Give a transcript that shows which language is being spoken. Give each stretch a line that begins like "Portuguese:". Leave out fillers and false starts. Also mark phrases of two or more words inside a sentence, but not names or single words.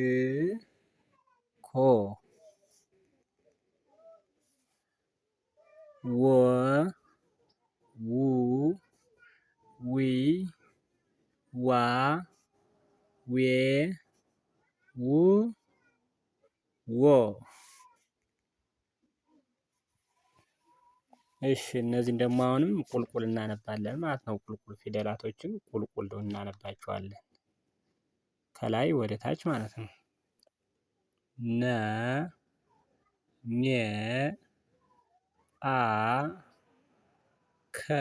Amharic: ኮ ወ ው ዊ ዋ ዌ ው ዎ። እሺ እነዚህን ደግሞ አሁንም ቁልቁል እናነባለን ማለት ነው። ቁልቁል ፊደላቶችን ቁልቁል እናነባቸዋለን ከላይ ወደ ታች ማለት ነው። ነ ኘ አ ከ